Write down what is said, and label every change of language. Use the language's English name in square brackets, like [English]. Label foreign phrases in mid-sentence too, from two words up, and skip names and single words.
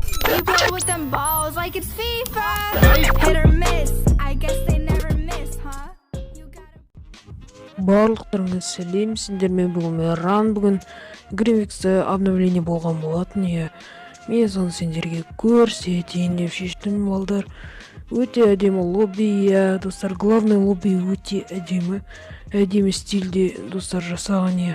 [English] You play with them balls like it's FIFA. Hit or miss, I guess they never miss, huh? You gotta... [Kazakh] Барлықтарыңыз сәлем, сендермен бүгін Мейран бүгін Гривиксте обновление болған болатын. Мен соны сендерге көрсетейін деп шештім, балдар. Өте әдемі лобби, достар, главный лобби өте әдемі стильде, достар, жасаған.